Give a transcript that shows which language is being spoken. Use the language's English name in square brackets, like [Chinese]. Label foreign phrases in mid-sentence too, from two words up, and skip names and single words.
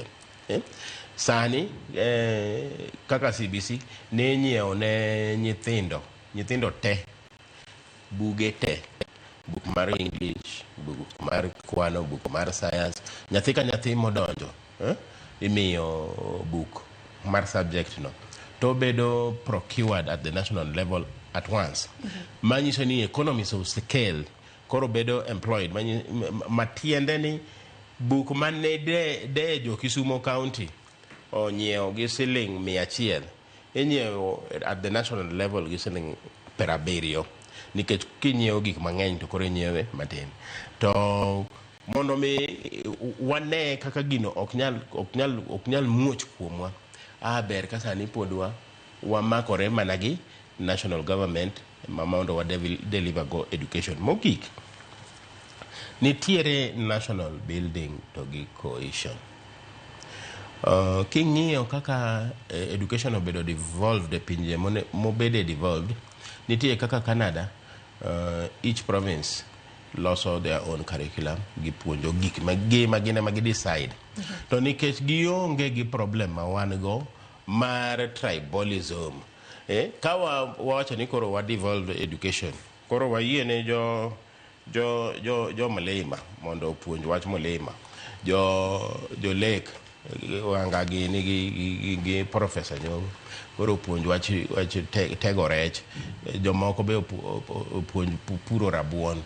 [Luo (Kenya and Tanzania)] Sani kaka CBC ne nyiewo ne nyithindo te buge te, buk mar English, buk mar kwano, buk mar science, nyathi ka nyathi modonjo imiyo book mar subject no to bedo [English] procured at the national level at once. [Luo (Kenya and Tanzania)] Manyiso ni [English] economies of scale [Luo (Kenya and Tanzania)] koro bedo employed. Matiende ni buk mane de jo Kisumo County onyiewo gi siling 100 inyiewo [English] at the national level [Luo (Kenya and Tanzania)] gi siling 70 nikech kinyiewo gik mang'eny to koro inyiewe matin. To mondo mi wane kaka gino ok nyal muoch kuomwa, ber ka sani podwa wamakore mana gi [English] national government [Luo (Kenya and Tanzania)] mondo wa deliver go education. Mogik nitiere [English] national building [Luo (Kenya and Tanzania)] to gi cohesion. King'iyo kaka education obedo devolved e pinje mobede devolved, nitie kaka Canada, [English] each province [Luo (Kenya and Tanzania)] loso [English] their own curriculum [Luo (Kenya and Tanzania)] gi puonjo gik magine magi decide. To nikech gionge gi problem ma wan go mar tribalism, ka wawacho ni koro wa [English] devolved education, [Luo (Kenya and Tanzania)] koro wayiene jo Malema mondo puonj wach Malema, jo Lake wanga gini gi professor nyo koro puonj wach tego rech, jomoko be puonj puro rabuon.